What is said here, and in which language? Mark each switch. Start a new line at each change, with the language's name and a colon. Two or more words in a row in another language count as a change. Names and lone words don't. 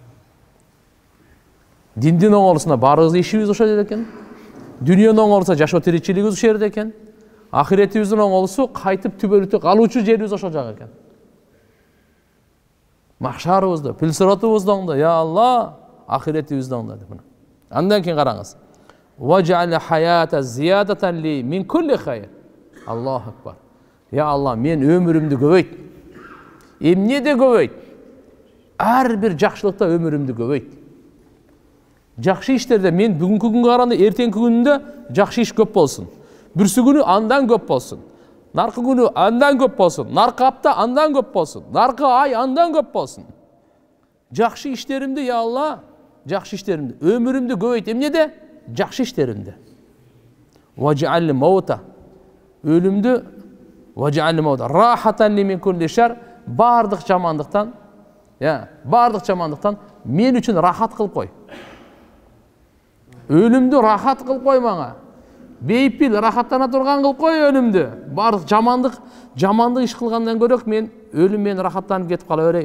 Kyrgyz: Диндин оңолусуна баарыбыз ишибиз ошол жерде экен. Дүнүйөнүн оңолусуна жашоо тиричилигибиз ошол жерде экен. Ахиретибиздин оңолусу кайтып түбөлүтү калуучу жерибиз ошол жак экен. Махшарыбызды, пилсиратыбызды оңдо, я Алла, ахиретибизди оңдо деп. Андан кийин караңыз.
Arabic: واجعل الحياة زيادة لي من كل خير. الله أكبر.
Kyrgyz: Я Алла, мен өмүрүмдү көбөйт. Эмнеде көбөйт? Ар бир жакшылыкта өмүрүмдү көбөйт. Жакшы иштерде мен бүгүнкү күнгө караганда эртеңки күнүндө жакшы иш көп болсун. Бүрсү күнү андан көп болсун. Наркы күнү андан көп болсун. Наркы апта андан көп болсун. Наркы ай андан көп болсун. Жакшы иштеримди, я Алла, жакшы иштеримди. Өмүрүмдү көбөйт. Эмнеде? Жакшы иштеримди.
Arabic: واجعل الموت. Өлүмдү واجعل الموت. راحة لي من كل شر.
Kyrgyz: Бардык жамандыктан, бардык жамандыктан мен үчүн рахат кылып кой. Өлүмдү рахат кылып кой мага. Бейпил рахаттана турган кылып кой өлүмдү. Бардык жамандык иш кылгандан көрөк мен өлүм менен рахаттанып кетип кала берейин.